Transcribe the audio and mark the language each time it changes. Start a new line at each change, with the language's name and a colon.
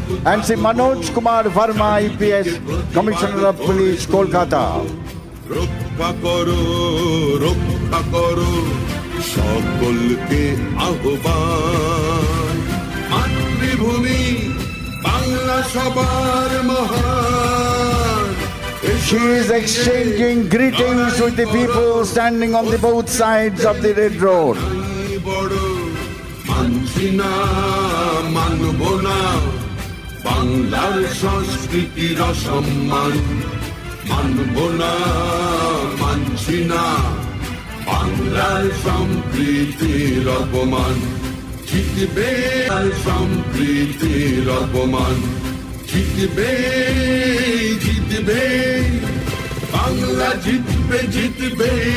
English: and Sri Manoj Kumar Verma, IPS, Commissioner of Police, Kolkata.
Bangla: রক্ষা করো রক্ষা করো সকলকে আহ্বান, মাতৃভূমি বাংলা সবার মহান।
English: She is exchanging greetings with the people standing on the both sides of the Red Road.
Bangla: বড় মানছি না মানব না বাংলার সংস্কৃতির অসম্মান, মানব না মানছি না বাংলার সম্প্রীতির অপমান, জিতবে সম্প্রীতির অপমান, জিতবে জিতবে বাংলা, জিতবে জিতবে।